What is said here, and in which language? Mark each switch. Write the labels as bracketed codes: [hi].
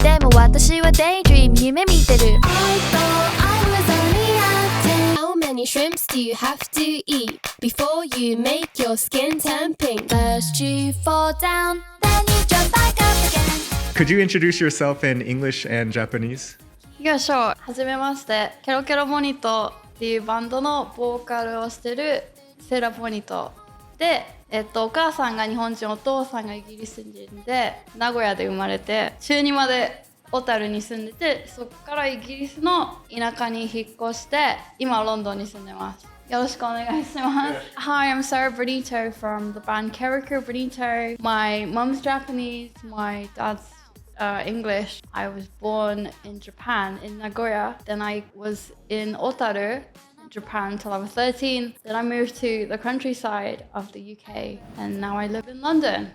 [ja] でも私は daydream 夢見てる [en] I thought I was only acting. How many shrimps do you have to eat before you make your skin turn pink? First you fall down, then you jump back up again. Could you introduce yourself in English and Japanese? Yeah, sure. [ja] はじめまして。ケロケロボニトっていうバンドのボーカルをしてるセラ・ボニトで、お母さんが日本人、お父さんがイギリス人で名古屋で生まれて中2まで小樽に住んでて、そこからイギリスの田舎に引っ越して今はロンドンに住んでます。よろしくお願いします。 [en] Hi, I'm Sarah Bonito from the band Kero Kero Bonito. My mum's Japanese, my dad's English. I was born in Japan, in Nagoya. Then I was in Otaru, Japan, until I was 13. Then I moved to the countryside of the UK, and now I live in London.